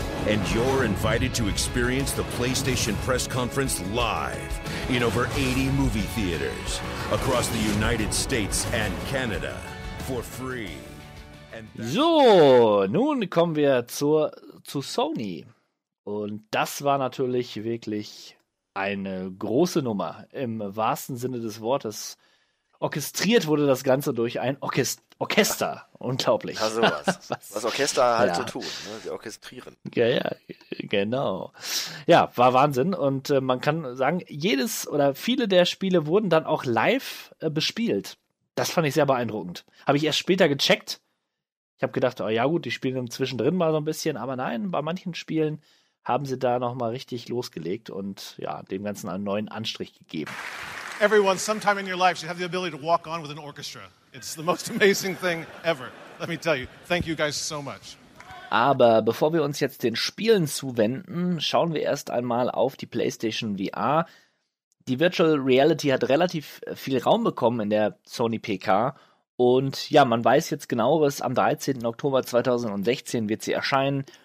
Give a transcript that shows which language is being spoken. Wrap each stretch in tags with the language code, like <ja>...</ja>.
<en>And you're invited to experience the PlayStation press conference live in over 80 movie theaters across the United States and Canada for free.</en> <de>So, nun kommen wir zu Sony. Und das war natürlich wirklich eine große Nummer im wahrsten Sinne des Wortes. orchestriert wurde das Ganze durch ein Orchester. Unglaublich. Ja, sowas. Was Orchester halt ja. So tun, ne? Sie orchestrieren. Ja, ja, genau. Ja, war Wahnsinn. Und man kann sagen, jedes oder viele der Spiele wurden dann auch live bespielt. Das fand ich sehr beeindruckend. Habe ich erst später gecheckt. Ich habe gedacht, oh ja gut, die spielen zwischendrin mal so ein bisschen. Aber nein, bei manchen Spielen haben sie da noch mal richtig losgelegt und ja, dem Ganzen einen neuen Anstrich gegeben.</de> <en>Everyone, sometime in your life, you have the ability to walk on with an orchestra. It's the most amazing thing ever. Let me tell you. Thank you guys so much.</en> <de>Aber bevor wir uns jetzt den Spielen zuwenden, schauen wir erst einmal auf die PlayStation VR. Die Virtual Reality hat relativ viel Raum bekommen in der Sony PK. Und ja, man weiß jetzt genaueres, am 13. Oktober 2016 wird sie erscheinen.</de>